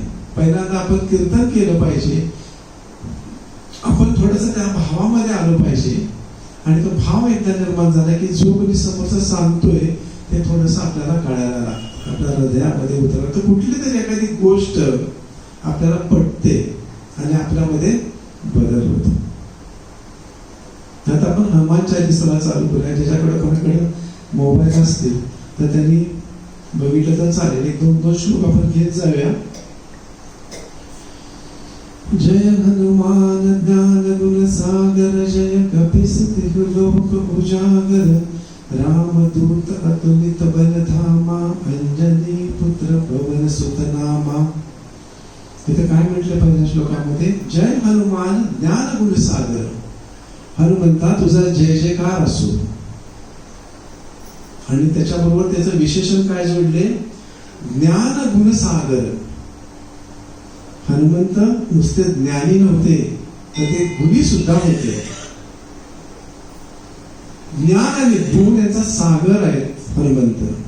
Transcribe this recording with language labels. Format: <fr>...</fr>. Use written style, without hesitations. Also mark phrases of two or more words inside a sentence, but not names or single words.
<mr>पहिल्यांदा आपण कीर्तन केलं पाहिजे, आपण थोडंसं त्या भावामध्ये आलो पाहिजे आणि तो भाव एकदा निर्माण झाला की जो कोणी समोरचा सांगतोय ते थोडंसं आपल्याला कळायला लागतं, आपल्या हृदयामध्ये उतरलं तर कुठली तरी एखादी गोष्ट आपल्याला पटते आणि आपल्यामध्ये बदल होतो. आता आपण हनुमान चालीसा चालू करूया. ज्याच्याकडे कोणाकडे मोबाईल असतील तर त्यांनी बघितलं तर चालेल. एक दोन श्लोक आपण घेत जाऊया.</mr> <awa>जय हनुमान ज्ञान गुण सागर, जय कपीसति लोक उजागर, रामदूत अतुलित बल धामा, अंजनी पुत्र पवन सुत नामा.</awa> <mr>इथे काय म्हटलं पहिल्या श्लोकामध्ये?</mr> <awa>जय हनुमान ज्ञान गुण सागर.</awa> <mr>हनुमंता तुझा जय जयकार असो. आणि त्याच्याबरोबर त्याचं विशेषण काय जोडले?</mr> <awa>ज्ञान गुण सागर.</awa> <mr>हनुमंत नुसते ज्ञानी नव्हते तर ते गुणी सुद्धा होते. ज्ञान आणि गुण यांचा सागर आहे हनुमंत.</mr>